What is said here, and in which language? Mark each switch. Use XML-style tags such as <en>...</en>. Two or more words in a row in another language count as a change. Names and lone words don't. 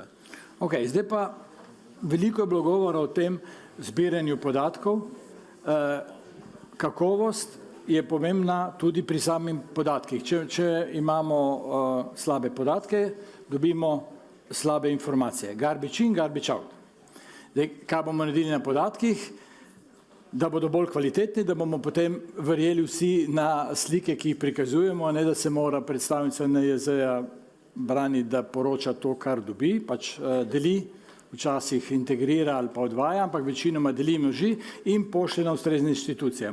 <sl>Ok, zdaj pa veliko je bilo govora o tem zbiranju podatkov. Kakovost je pomembna tudi pri samih podatkih. Če imamo slabe podatke, dobimo slabe informacije.</sl> <en>Garbage in, garbage out.</en> <sl>Zdaj, kaj bomo naredili na podatkih, da bodo bolj kvalitetni, da bomo potem verjeli vsi na slike, ki jih prikazujemo, ne da se mora predstavnica NIJZ-ja braniti, da poroča to, kar dobi, pač deli, včasih integrira ali pa odvaja, ampak večinoma deli množi in pošlje na ustrezne institucije.</sl>